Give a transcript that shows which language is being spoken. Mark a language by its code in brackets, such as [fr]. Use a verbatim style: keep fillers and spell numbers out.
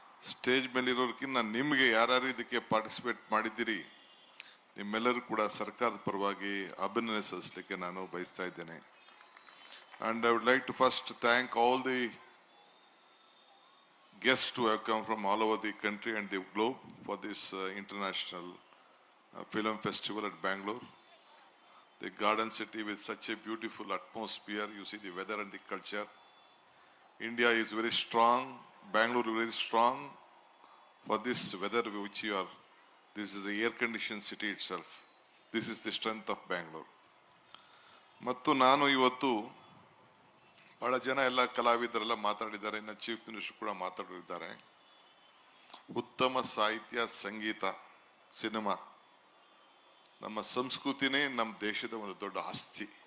[kn] Stage ಮೇಲಿರೋರ್ಕಿನ್ನ ನಿಮಗೆ ಯಾರ್ಯಾರು ಇದಕ್ಕೆ ಪಾರ್ಟಿಸಿಪೇಟ್ ಮಾಡಿದ್ದೀರಿ, ನಿಮ್ಮೆಲ್ಲರೂ ಕೂಡ ಸರ್ಕಾರದ ಪರವಾಗಿ ಅಭಿನಂದನೆ ಸಲ್ಲಿಸಲಿಕ್ಕೆ ನಾನು ಬಯಸ್ತಾ ಇದ್ದೇನೆ. [en] And I would like to first thank all the guest who have come from all over the country and the globe for this international film festival at Bangalore. The garden city with such a beautiful atmosphere, you see the weather and the culture. India is very strong, Bangalore is very strong for this weather which you are, this is the air-conditioned city itself. This is the strength of Bangalore. [kn] ಮತ್ತು ನಾನು ಇವತ್ತು ಬಹಳ ಜನ ಎಲ್ಲ ಕಲಾವಿದರೆಲ್ಲ ಮಾತಾಡಿದ್ದಾರೆ, ಇನ್ನು chief minister ಕೂಡ ಮಾತಾಡಿದ್ದಾರೆ. ಉತ್ತಮ ಸಾಹಿತ್ಯ, ಸಂಗೀತ, ಸಿನಿಮಾ ನಮ್ಮ ಸಂಸ್ಕೃತಿನೇ ನಮ್ಮ ದೇಶದ ಒಂದು ದೊಡ್ಡ ಆಸ್ತಿ.